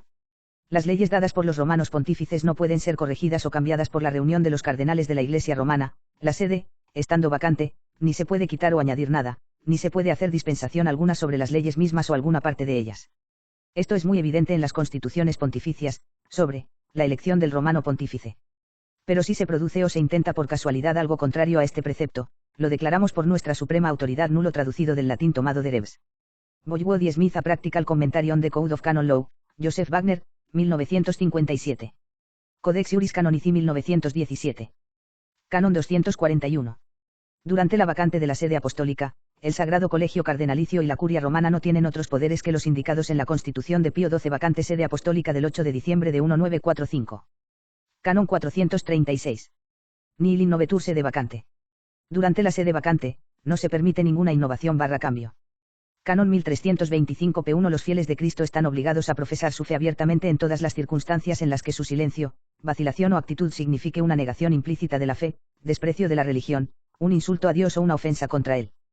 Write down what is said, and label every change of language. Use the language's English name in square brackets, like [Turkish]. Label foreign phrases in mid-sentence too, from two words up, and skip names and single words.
[Spanish] Las leyes dadas por los romanos pontífices no pueden ser corregidas o cambiadas por la reunión de los cardenales de la Iglesia romana, la sede, estando vacante, ni se puede quitar o añadir nada, ni se puede hacer dispensación alguna sobre las leyes mismas o alguna parte de ellas. Esto es muy evidente en las constituciones pontificias, sobre la elección del romano pontífice. Pero si se produce o se intenta por casualidad algo contrario a este precepto, lo declaramos por nuestra suprema autoridad nulo traducido del latín tomado de Rebs. Boywood y Smith a Practical Commentary on the Code of Canon Law, Joseph Wagner, 1957. Codex Juris Canonici 1917. Canon 241. Durante la vacante de la sede apostólica, el Sagrado Colegio Cardenalicio y la Curia Romana no tienen otros poderes que los indicados en la Constitución de Pío XII vacante sede apostólica del 8 de diciembre de 1945. Canon 436. [Latin] Nihil innovetur sede vacante. [Spanish] Durante la sede vacante, no se permite ninguna innovación/cambio. Canon 1325 p1 Los fieles de Cristo están obligados a profesar su fe abiertamente en todas las circunstancias en las que su silencio, vacilación o actitud signifique una negación implícita de la fe, desprecio de la religión, un insulto a Dios o una ofensa contra él.